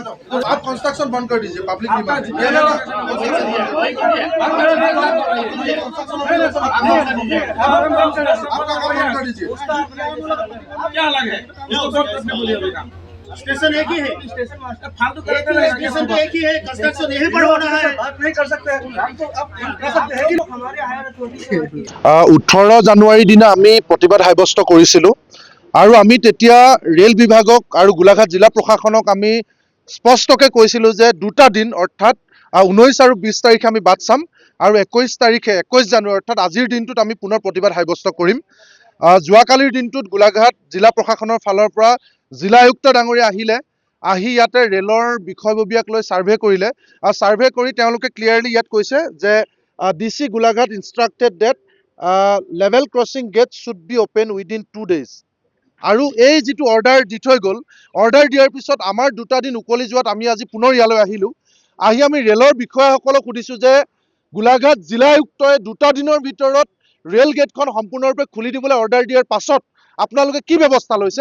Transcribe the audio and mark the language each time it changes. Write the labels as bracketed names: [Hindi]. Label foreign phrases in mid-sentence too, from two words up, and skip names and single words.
[Hindi] तो आप कंस्ट्रक्शन बंद कर दीजिए, [English] public demand [Hindi] कर दीजिए। क्या लगे स्टेशन एक ही है, [English] station master [Hindi] फालतू स्टेशन तो एक ही है, कंस्ट्रक्शन यहीं पर होना है। बात नहीं कर सकते हैं, हम तो अब कर सकते हैं कि हमारे [English] higher authority [Assamese] 18 জানুৱাৰীৰ দিনা আমি প্ৰতিবাদ সাব্যস্ত কৰিছিলোঁ আৰু আমি তেতিয়া ৰেল বিভাগক আৰু গোলাঘাট জিলা প্ৰশাসনক আমি স্পষ্টকৈ কৈছিলোঁ যে দুটা দিন অৰ্থাৎ 19 আৰু 20 তাৰিখে আমি বাট চাম আৰু 21 তাৰিখে 21 জানুৱাৰী অৰ্থাৎ আজিৰ দিনটোত আমি পুনৰ প্ৰতিবাদ সাব্যস্ত কৰিম। যোৱাকালিৰ দিনটোত গোলাঘাট জিলা প্ৰশাসনৰ ফালৰ পৰা জিলা আয়ুক্ত ডাঙৰীয়া আহি ইয়াতে ৰেলৰ বিষয়ববীয়াক লৈ ছাৰ্ভে কৰিলে আৰু ছাৰ্ভে কৰি তেওঁলোকে ক্লিয়াৰলি ইয়াত কৈছে যে DC গোলাঘাট [English] instructed that level crossing gates should be open within 2 days [Assamese] আৰু এই যেটো অৰ্ডাৰ দি থৈ গ'ল, অৰ্ডাৰ দিয়াৰ পিছত আমাৰ দুটা দিন উকলি যোৱাত আমি আজি পুনৰ ইয়ালৈ আহিলোঁ। আহি আমি ৰেলৰ বিষয়াসকলক সুধিছোঁ যে গোলাঘাট জিলা আয়ুক্তই দুটা দিনৰ ভিতৰত ৰেল গেটখন সম্পূৰ্ণৰূপে খুলি দিবলৈ অৰ্ডাৰ দিয়াৰ পাছত আপোনালোকে কি ব্যৱস্থা লৈছে।